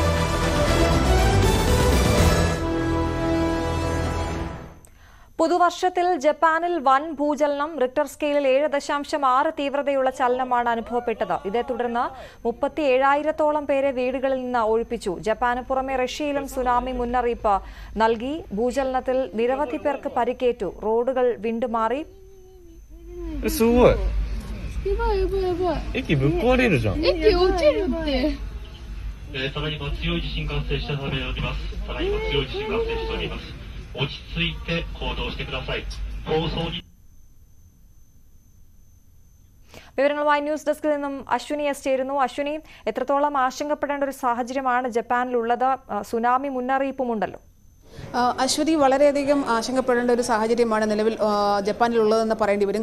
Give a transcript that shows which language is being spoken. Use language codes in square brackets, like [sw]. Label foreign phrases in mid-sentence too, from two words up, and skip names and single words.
[ml] പുതുവർഷത്തിൽ ജപ്പാനിൽ വൻ ഭൂചലനം. റിക്ടർ സ്കെയിലിൽ 7.6 തീവ്രതയുള്ള ചലനമാണ് അനുഭവപ്പെട്ടത്. ഇതേ തുടർന്ന് 37,000-ഓളം പേരെ വീടുകളിൽ നിന്ന് ഒഴിപ്പിച്ചു. ജപ്പാന് പുറമെ റഷ്യയിലും സുനാമി മുന്നറിയിപ്പ് നൽകി. ഭൂചലനത്തിൽ നിരവധി പേർക്ക് പരിക്കേറ്റു. റോഡുകൾ വിണ്ടുമാറി. [ja] 駅ぶっ壊れるじゃん。駅落ちるって。ただいま強い地震が発生したためおります。ただいま強い地震が発生しております。落ち着いて行動してください。放送に。 [ml] വിവരങ്ങളുമായി ന്യൂസ് ഡെസ്കിൽ നിന്നും അശ്വിനി എസ് ചേരുന്നു. അശ്വിനി, എത്രത്തോളം ആശങ്കപ്പെടേണ്ട ഒരു സാഹചര്യമാണ് ജപ്പാനിലുള്ളത്? സുനാമി മുന്നറിയിപ്പുമുണ്ടല്ലോ. അശ്വതി, വളരെയധികം ആശങ്കപ്പെടേണ്ട ഒരു സാഹചര്യമാണ് നിലവിൽ ജപ്പാനിലുള്ളതെന്ന് പറയേണ്ടി വരും.